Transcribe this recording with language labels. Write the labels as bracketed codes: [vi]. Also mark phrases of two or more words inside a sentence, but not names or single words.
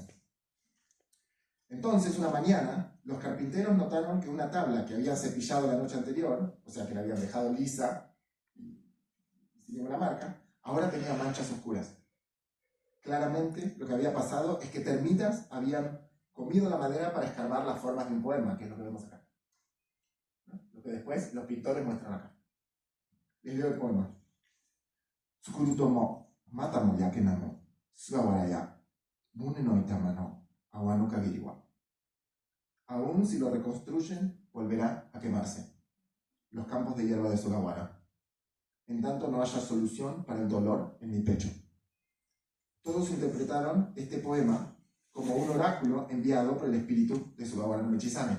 [es] Entonces, una mañana, los carpinteros notaron que una tabla que habían cepillado la noche anterior, o sea que la habían dejado lisa y sin ninguna marca, ahora tenía manchas oscuras. Claramente, lo que había pasado es que termitas habían comido la madera para escarbar las formas de un poema, que es lo que vemos acá. ¿No? Lo que después los pintores muestran acá. Les leo el poema. [ja] 造るとも、またも焼けなむ、菅原や、棟の板間の、合はぬかぎりは. [es] Aún si lo reconstruyen, volverá a quemarse. Los campos de hierba de Sugawara. En tanto no haya solución para el dolor en mi pecho. Todos interpretaron este poema como un oráculo enviado por el espíritu de Sugawara no Michizane.